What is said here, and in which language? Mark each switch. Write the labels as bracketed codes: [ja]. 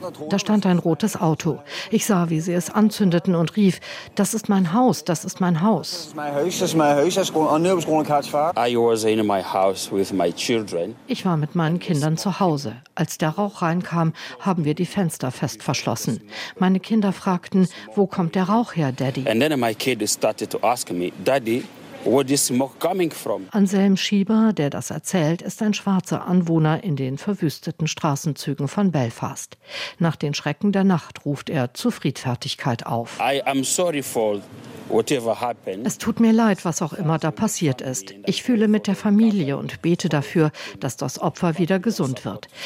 [de] Da stand ein rotes Auto. Ich sah, wie sie es anzündeten und rief, das ist mein Haus, das ist mein Haus. Ich war mit meinen Kindern zu Hause. Als der Rauch reinkam, haben wir die Fenster fest verschlossen. Meine Kinder fragten, wo kommt der Rauch her, Daddy? [en] And then my kid started to ask me, Daddy, where is smoke coming from? [de] Anselm Schieber, der das erzählt, ist ein schwarzer Anwohner in den verwüsteten Straßenzügen von Belfast. Nach den Schrecken der Nacht ruft er zu Friedfertigkeit auf. [en] I am sorry for whatever happened. [de] Es tut mir leid, was auch immer da passiert ist. Ich fühle mit der Familie und bete dafür, dass das Opfer wieder gesund wird.